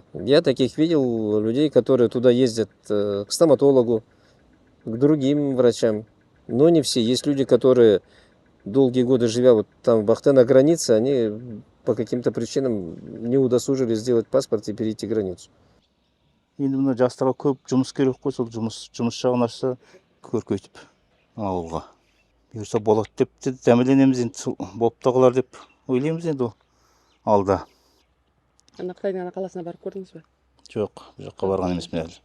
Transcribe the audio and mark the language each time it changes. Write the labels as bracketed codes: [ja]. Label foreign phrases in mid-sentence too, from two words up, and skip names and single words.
[ru] Я таких видел людей, которые туда ездят к стоматологу, к другим врачам. Но не все. Есть люди, которые долгие годы живя вот там в Бахте на границе, они по каким-то причинам не удосужились сделать паспорт и перейти границу. [kk] Енді мына жастарға көп жұмыс керек қой, сол жұмыс жағын ашса көркейтіп ауылға. Бұйырса болады деп дәмеленеміз, енді болып та қалар деп ойлаймыз енді алда. Қытайдың ана қаласына барып көрдіңіз бе? Жоқ, бұл жаққа барған емеспін әлі.